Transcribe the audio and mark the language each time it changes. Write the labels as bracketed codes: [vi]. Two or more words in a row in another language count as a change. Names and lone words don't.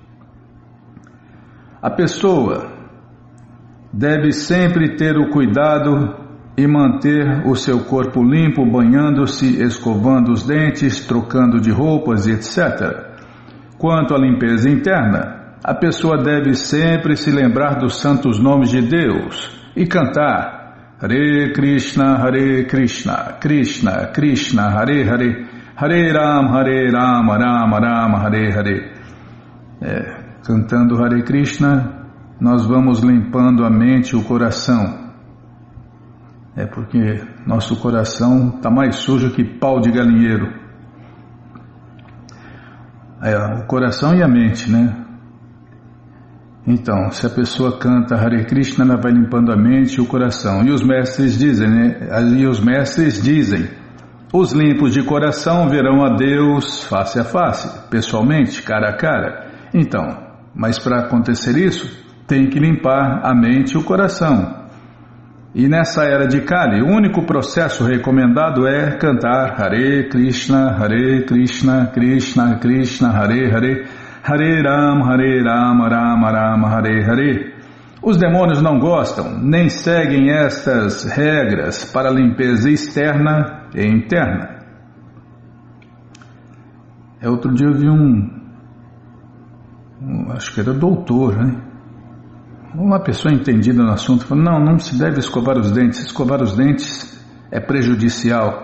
[pt] A pessoa deve sempre ter o cuidado e manter o seu corpo limpo, banhando-se, escovando os dentes, trocando de roupas, etc. Quanto à limpeza interna, a pessoa deve sempre se lembrar dos santos nomes de Deus e cantar Hare Krishna, Krishna Krishna, Hare Hare, Hare Rama, Rama Rama, Hare Hare. Cantando Hare Krishna, nós vamos limpando a mente e o coração. Porque nosso coração está mais sujo que pau de galinheiro. O coração e a mente, né? Então, se a pessoa canta Hare Krishna, ela vai limpando a mente e o coração. E os mestres dizem, os limpos de coração verão a Deus face a face, pessoalmente, cara a cara. Então, mas para acontecer isso, tem que limpar a mente e o coração. E nessa era de Kali, o único processo recomendado é cantar Hare Krishna, Krishna Krishna, Hare Hare, Hare Rama, Rama Rama, Hare Hare. Os demônios não gostam, nem seguem estas regras para a limpeza externa e interna. Outro dia eu vi acho que era doutor, né? Uma pessoa entendida no assunto falou, não se deve escovar os dentes é prejudicial.